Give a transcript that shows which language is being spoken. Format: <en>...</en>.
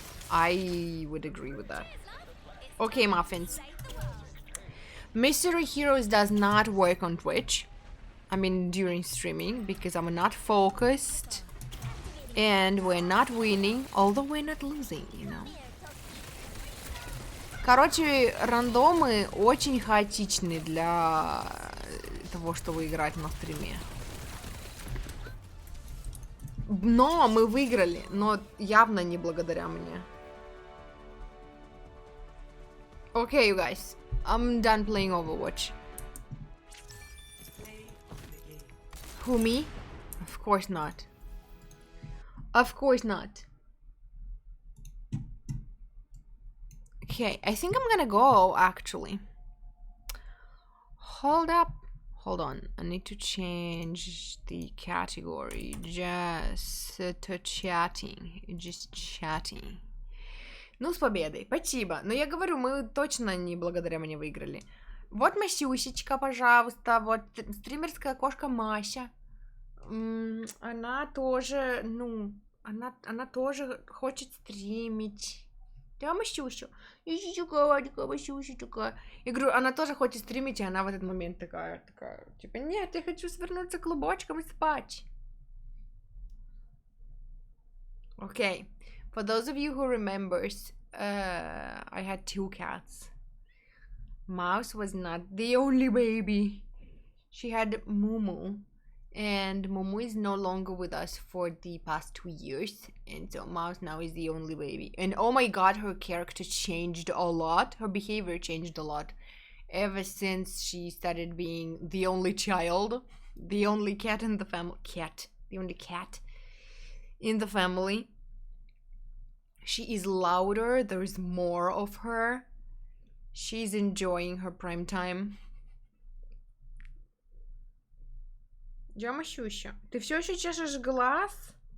<en>I would agree with that. Okay, muffins. Mystery Heroes does not work on Twitch. I mean, during streaming, because I'm not focused. And we're not winning, although we're not losing, you know.</en> <ru>Короче, рандомы очень хаотичны для того, чтобы играть на стриме. Но мы выиграли, но явно не благодаря мне.</ru> <en>Okay, you guys, I'm done playing Overwatch. Who, me? Of course not. Of course not. Okay, I think I'm gonna go, actually. Hold up. Hold on. I need to change the category. Just to chatting. Just chatting.</en> <ru>Ну, с победой. Спасибо. Но я говорю, мы точно не благодаря мне выиграли. Вот Масюсечка, пожалуйста. Вот стримерская кошка Мася. Она тоже, ну, она тоже хочет стримить. Да, Масюся. Масюсечка. Я говорю, она тоже хочет стримить, и она в этот момент такая, типа, нет, я хочу свернуться клубочком и спать.</ru> <en>Okay. For those of you who remembers, I had 2 cats. Mouse was not the only baby. She had Mumu, and Mumu is no longer with us for the past 2 years, and so Mouse now is the only baby. And oh my god, her character changed a lot. Her behavior changed a lot ever since she started being the only child, the only cat in the family. The only cat in the family. She is louder, there's more of her. She's enjoying her prime time.</en> <ru>Масюся, ты все еще чешешь глаз?</ru>